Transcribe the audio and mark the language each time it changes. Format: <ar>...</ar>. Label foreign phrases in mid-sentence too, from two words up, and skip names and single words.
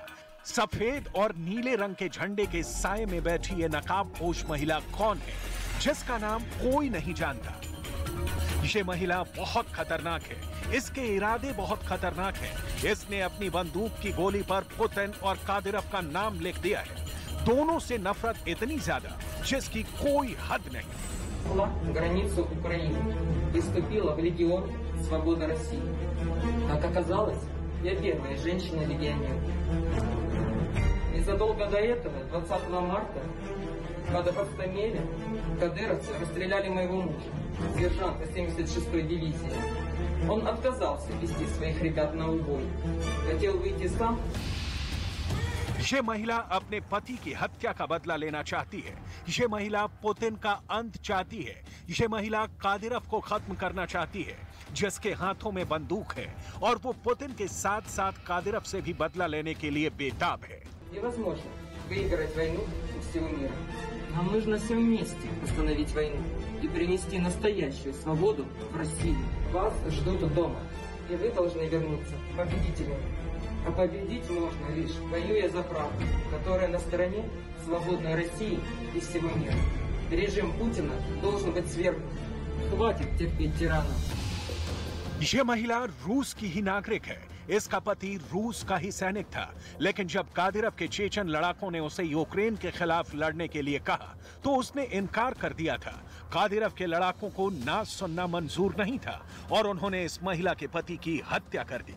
<hi>सफेद और नीले रंग के झंडे के साए में बैठी ये नकाबपोश महिला कौन है, जिसका नाम कोई नहीं जानता। ये महिला बहुत खतरनाक है, इसके इरादे बहुत खतरनाक हैं। इसने अपनी बंदूक की गोली पर पुतिन और कादिरोव का नाम लिख दिया है। दोनों से नफरत इतनी ज्यादा जिसकी कोई हद नहीं।</hi> <ru>границу Украины и вступила в Легион Свобода России. Как оказалось, я первая женщина-легионер. Незадолго до этого, 20 марта, под Гостомелем, кадыровцы расстреляли моего мужа, сержанта 76-й дивизии. Он отказался вести своих ребят на убой. Хотел выйти сам.</ru> <hi>ये महिला अपने पति की हत्या का बदला लेना चाहती है। ये महिला पुतिन का अंत चाहती है। ये महिला कादिरोव को खत्म करना चाहती है, जिसके हाथों में बंदूक है और वो पुतिन के साथ साथ कादिरोव से भी बदला लेने के लिए बेताब है।</hi> <ru>Невозможно выиграть войну у всего мира. Нам нужно все вместе остановить войну и принести настоящую свободу в Россию. Вас ждут дома, и вы должны вернуться победителями. А победить можно лишь воюя за правду, которая на стороне свободной России и всего мира. Режим Путина должен быть свергнут. Хватит терпеть тирана.</ru> <hi>ये महिला रूस की ही नागरिक है। इसका पति रूस का ही सैनिक था, लेकिन जब कादिरोव के चेचन लड़ाकों ने उसे यूक्रेन के खिलाफ लड़ने के लिए कहा तो उसने इनकार कर दिया था। कादिरोव के लड़ाकों को ना सुनना मंजूर नहीं था और उन्होंने इस महिला के पति की हत्या कर दी।</hi>